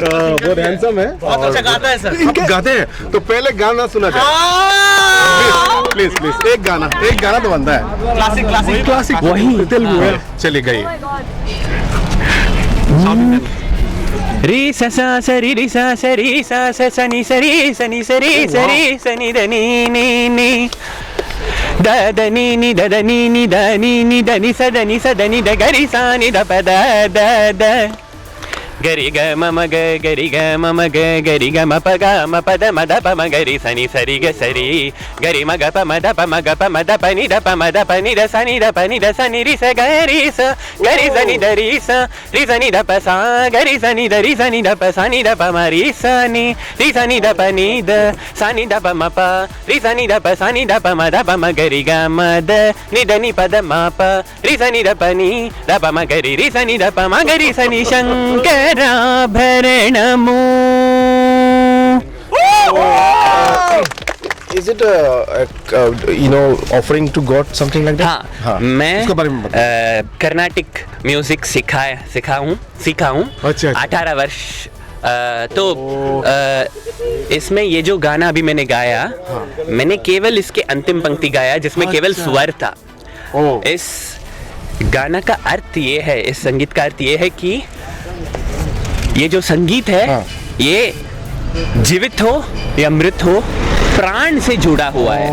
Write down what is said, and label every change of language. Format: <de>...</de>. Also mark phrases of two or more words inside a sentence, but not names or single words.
<hi>बहुत हैंडसम है, बहुत अच्छा गाता है सर। आप गाते हैं तो पहले गाना सुना जाए, प्लीज एक गाना तो बनता है, क्लासिक वही तेलुगु है। चलिए गाइए। री सा सा सरी री सा सरी सा सा सनी सरी सनी सरी सरी सनी द नी नी नी द द नी नी द द नी नी द नी नी द नी सा द नी सा द नी द गरी सा नी द प द द द गरी ग म म ग गरी ग म म ग गरी ग म प ग म प द म द प म गरी सनी सरी ग सरी गरी म ग प म द प म ग प म द प नि द प म द प नि द सा नि द प नि द सा नि री स गरी स गरी स नि द री स नि द प सा गरी स नि द री स नि द प सा नि द प म री स नि द प नि द सा नि द प म प री स नि द प सा नि द प म द प म गरी ग म द नि द नि प द म प री स नि द प नि द प म गरी री स नि द प म गरी स नि शंकर भरणमो।</hi> <en>Is it offering to God something like that?</en> <hi>हाँ, मैं कर्नाटिक म्यूजिक सीखा हूँ। अच्छा। 18 वर्ष। तो इसमें ये जो गाना अभी मैंने गाया, मैंने केवल इसके अंतिम पंक्ति गाया जिसमें केवल स्वर था। इस गाना का अर्थ ये है, इस संगीत का अर्थ ये है कि ये जो संगीत है, ये जीवित हो या मृत हो, प्राण से जुड़ा हुआ है।</hi>